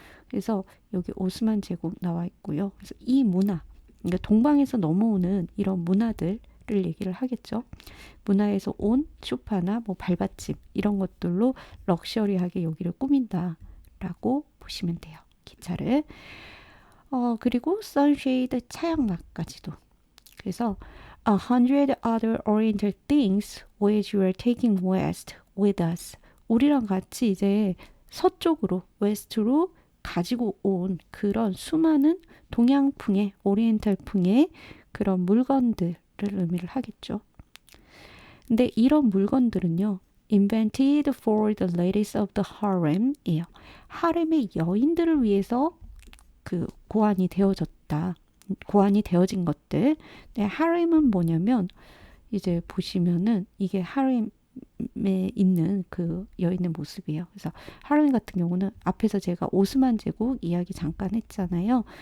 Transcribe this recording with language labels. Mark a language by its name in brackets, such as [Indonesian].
[Korean] 그래서 여기 오스만 제국 나와 있고요. 그래서 이 문화, 그러니까 동방에서 넘어오는 이런 문화들을 얘기를 하겠죠. 문화에서 온 소파나 뭐 발받침 이런 것들로 럭셔리하게 여기를 꾸민다라고 보시면 돼요. 기차를. 그리고 선쉐이드 차양막까지도. [English] 그래서 100 other oriental things which you are taking west with us. [Korean] 우리랑 같이 이제 서쪽으로, 웨스트로 가지고 온 그런 수많은 동양풍의, 오리엔탈풍의 그런 물건들을 의미를 하겠죠. 근데 이런 물건들은요, [English] invented for the ladies of the harem이에요. [Korean] 하렘의 여인들을 위해서 그 고안이 되어졌다. 고안이 되어진 것들. 네, 하렘은 뭐냐면 이제 보시면은 이게 하렘에 있는 그 여인의 모습이에요. 그래서 하렘 같은 경우는 앞에서 제가 오스만 제국 이야기 잠깐 했잖아요.